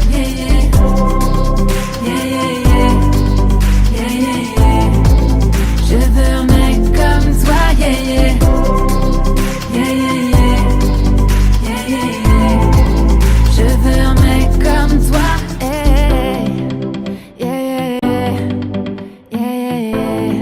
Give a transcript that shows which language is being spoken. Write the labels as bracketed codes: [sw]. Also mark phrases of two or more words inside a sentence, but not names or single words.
[en] Yeah, yeah, yeah, yeah, yeah, yeah, yeah. [fr] Je veux un mec comme toi, [en] yeah, yeah, yeah, yeah, yeah, yeah, yeah, yeah. [fr] Je veux un mec comme toi, [en] hey. Yeah, yeah, yeah, yeah, yeah.